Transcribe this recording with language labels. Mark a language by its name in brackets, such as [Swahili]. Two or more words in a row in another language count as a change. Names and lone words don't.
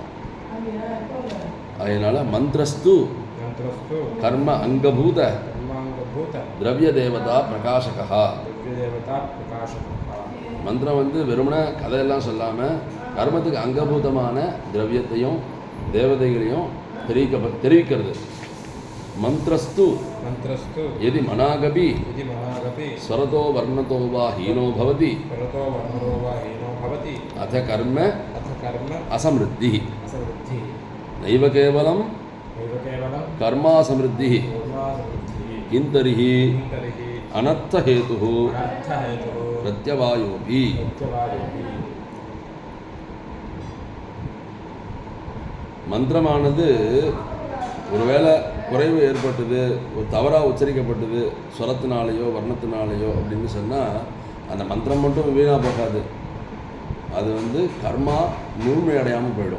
[Sanskrit] அதனால் मन्त्रस्तु कर्म अङ्गभूत द्रव्य देवता प्रकाशकाः. [Tamil] மந்திரம் வந்து வெறுமனே கதையெல்லாம் சொல்லாமல் கர்மத்துக்கு அங்கபூதமான திரவியத்தையும் தேவதைகளையும் தெரிவிக்கிறது. [Sanskrit] மந்திரஸ்து यदि मनागपि स्वरतो वर्णतो वा हीनो भवति अथ कर्म असमृद्धिः. नैव केवलं कर्मासमृद्धिः किं तर्हि अनर्थहेतुः प्रत्यवायोऽपि. [Tamil] மந்திரமானது ஒருவேளை குறைவு ஏற்பட்டது, ஒரு தவறாக உச்சரிக்கப்பட்டது ஸ்வரத்தினாலேயோ வர்ணத்தினாலேயோ அப்படின்னு சொன்னால், அந்த மந்திரம் மட்டும் வீணாக போகாது, அது வந்து கர்மா முழுமையடையாமல் போயிடும்.